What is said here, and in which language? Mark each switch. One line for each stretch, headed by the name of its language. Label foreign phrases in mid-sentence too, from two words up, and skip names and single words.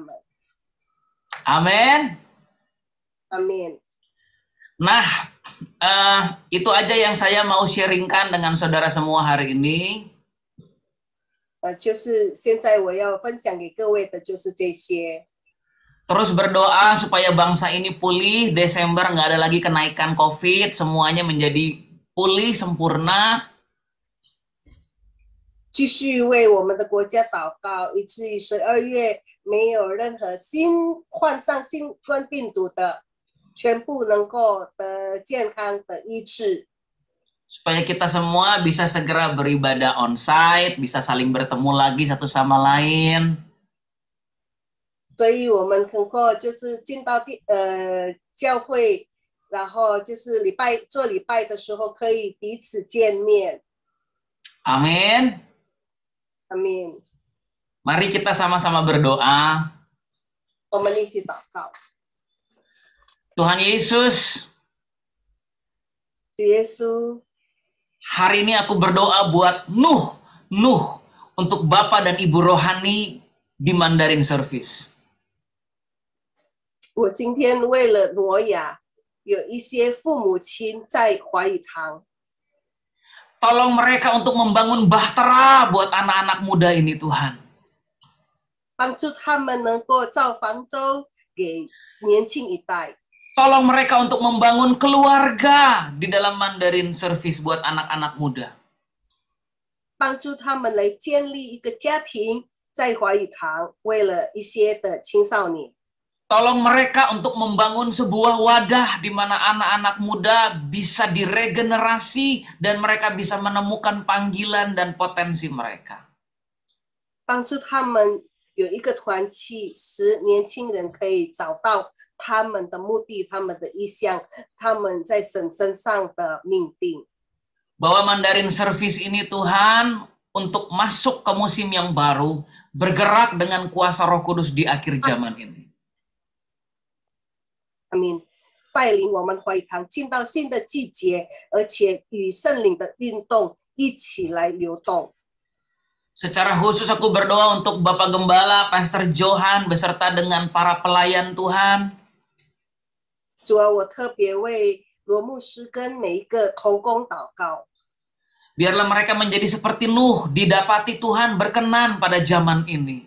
Indonesian: Amin. Amin. Nah, itu aja yang saya mau sharingkan dengan saudara semua hari ini.
Chinese: 就是现在我要分享给各位的就是这些。
Indonesian: Terus berdoa supaya bangsa ini pulih, Desember nggak ada lagi kenaikan COVID, semuanya menjadi pulih, sempurna.
Chinese: 继续为我们的国家祷告，以至于12月没有任何患上新冠病毒的，全部能够得健康的医治。
Indonesian: Supaya kita semua bisa segera beribadah onsite, bisa saling bertemu lagi satu sama lain.
Chinese: 所以我们能够就是进到教会，然后就是做礼拜的时候可以彼此见面。
Indonesian: Amin. Amin. Mari kita sama-sama berdoa.
Chinese: 我们一起祷告。
Indonesian: Tuhan Yesus,
Chinese: 主耶稣，
Indonesian: hari ini aku berdoa buat Nuh untuk Bapak dan Ibu rohani di Mandarin Service.
Chinese: 我今天为了挪亚，有一些父母亲在华语堂，
Indonesian: Tolong mereka untuk membangun bahtera buat anak-anak muda ini Tuhan.
Chinese: 帮助他们能够造方舟给年轻一代。
Indonesian: Tolong mereka untuk membangun keluarga di dalam Mandarin Service buat anak-anak muda.
Chinese: 帮助他们来建立一个家庭，在华语堂为了一些的青少年。
Indonesian: Tolong mereka untuk membangun sebuah wadah di mana anak-anak muda bisa diregenerasi dan mereka bisa menemukan panggilan dan potensi mereka.
Chinese: 帮助他们有一个团契，使年轻人可以找到他们的目的、他们的意向、他们在神身上的命定。
Indonesian: Bahwa Mandarin Service ini Tuhan untuk masuk ke musim yang baru, bergerak dengan kuasa Roh Kudus di akhir zaman ini.
Chinese: 阿们，带领我们华语堂进到新的季节，而且与圣灵的运动一起来流动。
Indonesian: Secara khusus aku berdoa untuk Bapak Gembala, Pastor Johan, beserta dengan para pelayan Tuhan.
Chinese: 主啊，我特别为罗牧师跟每一个同工祷告。
Indonesian: Biarlah mereka menjadi seperti Nuh, didapati Tuhan berkenan pada zaman ini.